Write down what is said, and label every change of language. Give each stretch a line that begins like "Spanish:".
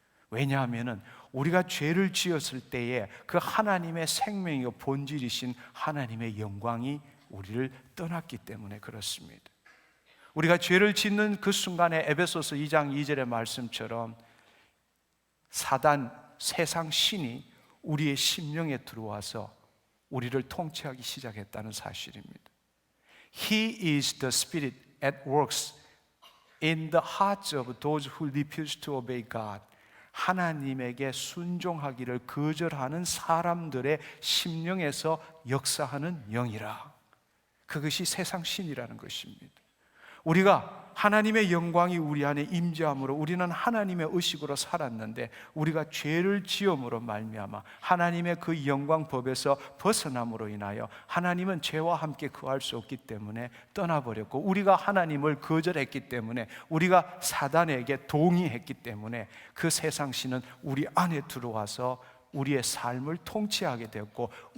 Korean: 왜냐하면 우리가 죄를 지었을 때에 그 하나님의 생명이고 본질이신 하나님의 영광이 우리를 떠났기 때문에 그렇습니다. 우리가 죄를 짓는 그 순간에 에베소서 2장 2절의 말씀처럼 사단, 세상 신이 우리의 심령에 들어와서 우리를 통치하기 시작했다는 사실입니다.
English: He is the spirit at works in the hearts of those who refuse to obey God.
Korean: 하나님에게 순종하기를 거절하는 사람들의 심령에서 역사하는 영이라. 그것이 세상 신이라는 것입니다. 우리가 하나님의 영광이 우리 안에 임재함으로 우리는 하나님의 의식으로 살았는데 우리가 죄를 지음으로 말미암아 하나님의 그 영광 법에서 벗어남으로 인하여 하나님은 죄와 함께 거할 수 없기 때문에 떠나버렸고, 우리가 하나님을 거절했기 때문에, 우리가 사단에게 동의했기 때문에 그 세상 신은 우리 안에 들어와서 우리의 삶을 통치하게 되었고,